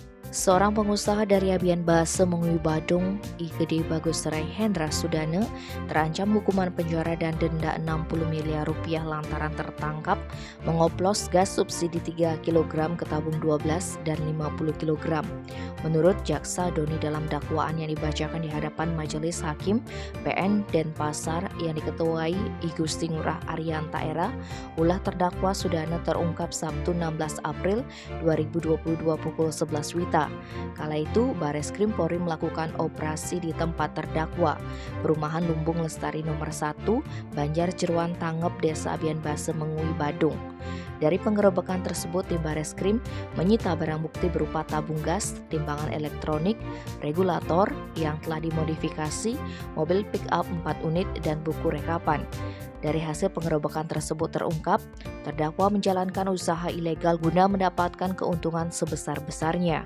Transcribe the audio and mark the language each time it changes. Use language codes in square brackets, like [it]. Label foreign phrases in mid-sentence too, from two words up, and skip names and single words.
[id] Seorang pengusaha dari Abian Base Mengui Badung, I Gede Bagus Rai Hendra Sudana, terancam hukuman penjara dan denda 60 miliar rupiah lantaran tertangkap mengoplos gas subsidi 3 kg ke tabung 12 dan 50 kg. Menurut Jaksa Doni dalam dakwaan yang dibacakan di hadapan Majelis Hakim PN Denpasar yang diketuai I Gusti Ngurah Arianta Era, ulah terdakwa Sudana terungkap Sabtu 16 April 2022 pukul 11 WITA. Kala itu, Bareskrim Polri melakukan operasi di tempat terdakwa, Perumahan Lumbung Lestari nomor 1, Banjar Jeruan Tangep, Desa Abian Base Mengui Badung. Dari penggerebekan tersebut, tim Bareskrim menyita barang bukti berupa tabung gas, timbangan elektronik, regulator yang telah dimodifikasi, mobil pick-up 4 unit, dan buku rekapan. Dari hasil penggerebekan tersebut terungkap, terdakwa menjalankan usaha ilegal guna mendapatkan keuntungan sebesar-besarnya.